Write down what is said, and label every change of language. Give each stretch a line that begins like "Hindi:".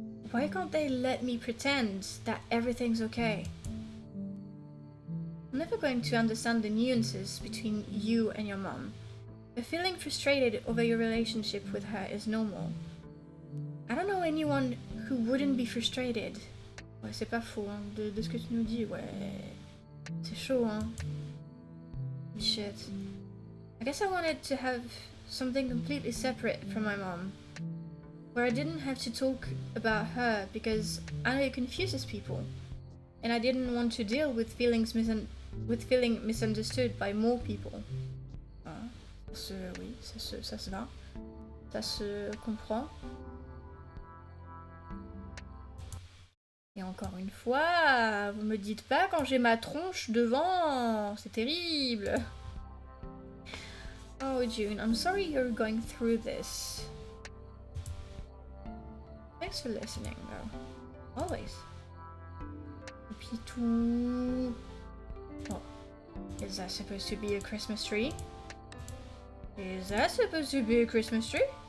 English: Why can't they let me pretend that everything's okay? I'm never going to understand the nuances between you and your mom. But feeling frustrated over your relationship with her is normal. I don't know anyone who wouldn't be frustrated.
French: Ouais, c'est pas faux, hein, de ce que tu nous dis, ouais. C'est chaud, hein. Shit.
English: I guess I wanted to have something completely separate from my mom, where I didn't have to talk about her because I know it confuses people, and I didn't want to deal with feeling misunderstood by more people.
French: Oui, ça se va. Ça se comprend. Et encore une fois, vous me dites pas quand j'ai ma tronche devant, c'est terrible.
English: Oh June, I'm sorry you're going through this. Thanks for listening though, always.
French: Et puis tout...
English: Oh, is that supposed to be a Christmas tree? Is that supposed to be a Christmas tree?